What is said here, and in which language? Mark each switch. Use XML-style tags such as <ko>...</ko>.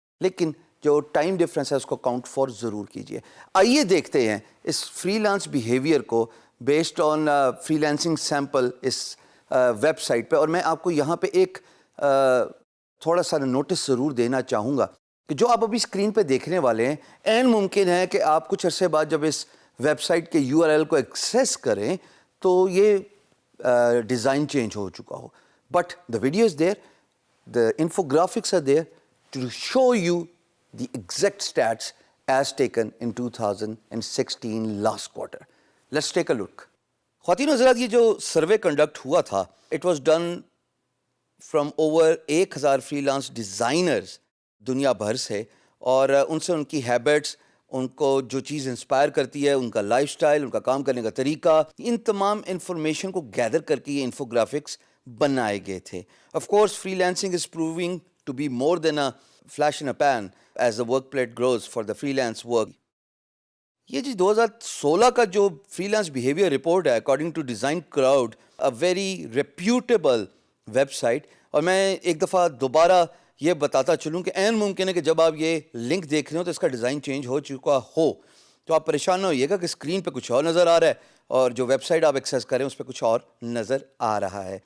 <ur>لیکن جو time difference ہے اس کو کاؤنٹ فار ضرور کیجیے. آئیے دیکھتے ہیں اس فری لانس بیہیویئر کو based on free lancing sample اس web site پہ. اور میں آپ کو یہاں پہ ایک تھوڑا سا نوٹس ضرور دینا چاہوں گا کہ جو آپ ابھی اسکرین پہ دیکھنے والے ہیں، عین ممکن ہے کہ آپ کچھ عرصے بعد جب اس ویب سائٹ کے URL کو ایکسیس کریں تو یہ ڈیزائن چینج ہو چکا ہو.</ur> <en>But the video is there, the infographics are there to show you the exact status as taken in 2016 last quarter. Let's take a look.</en> <ur>خواتین و حضرات، یہ جو سروے کنڈکٹ ہوا تھا،</ur> <en>it was done from over 1000 freelance designers</en> <ur>دنیا بھر سے، اور ان سے ان کی ہیبٹس، ان کو جو چیز انسپائر کرتی ہے، ان کا لائف سٹائل، ان کا کام کرنے کا طریقہ، ان تمام انفارمیشن کو گیدر کر کے یہ انفوگرافکس بنائے گئے تھے.</ur> <en>Of course freelancing is proving to be more than a flash in a pan as the work plate grows for the freelance work.</en> <ur>یہ جی 2016 کا جو فری لانس بیہیویئر رپورٹ ہے</ur> <en>According to design crowd, a very reputable website.</en> <ur>اور میں ایک دفعہ دوبارہ یہ بتاتا چلوں کہ عین ممکن ہے کہ جب آپ یہ لنک دیکھ رہے ہو تو اس کا ڈیزائن چینج ہو چکا ہو، تو آپ پریشان نہ ہوئیے گا کہ اسکرین پہ کچھ اور نظر آ رہا ہے اور جو ویب سائٹ آپ ایکسیس کریں اس پہ کچھ اور نظر آ رہا ہے.</ur>